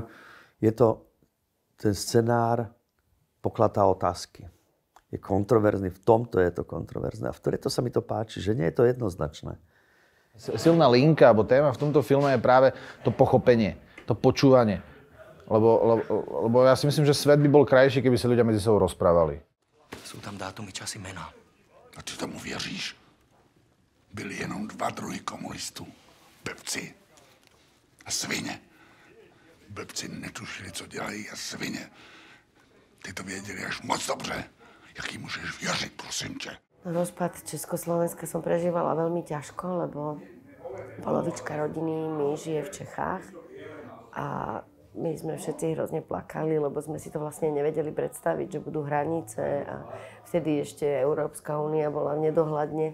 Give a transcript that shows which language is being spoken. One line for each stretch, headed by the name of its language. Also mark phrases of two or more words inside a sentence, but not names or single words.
Slovak: Je to, ten scenár pokladá otázky. Je kontroverzný, v tomto je to kontroverzné. A v to sa mi to páči, že nie je to jednoznačné. Silná linka, alebo téma v tomto filme je práve to pochopenie, to počúvanie. Lebo ja si myslím, že svet by bol krajší, keby sa ľudia medzi sebou rozprávali.
Czech: Jsou tam dátumy, časy, jména. A ty tomu věříš? Byli jenom dva druhy komunistů. Blbci a svině. Blbci netušili, co dělají a svině. Ty to věděli až moc dobře. Jak jí můžeš věřit, prosím tě?
Slovak: Rozpad Československa som prežívala veľmi ťažko, lebo polovička rodiny mi žije v Čechách a my sme všetci hrozne plakali, lebo sme si to vlastne nevedeli predstaviť, že budú hranice a vtedy ešte Európska únia bola v nedohľadne.